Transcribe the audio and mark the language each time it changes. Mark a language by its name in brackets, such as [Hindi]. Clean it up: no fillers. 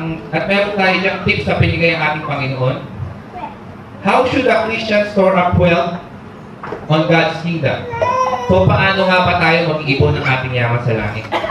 [Filipino] At meron tayo diyang tips na pinigay ang ating Panginoon. [English] How should a Christian store up wealth on God's kingdom? [Filipino] So, paano nga ba tayo mag-iipon ng ating yaman sa langit?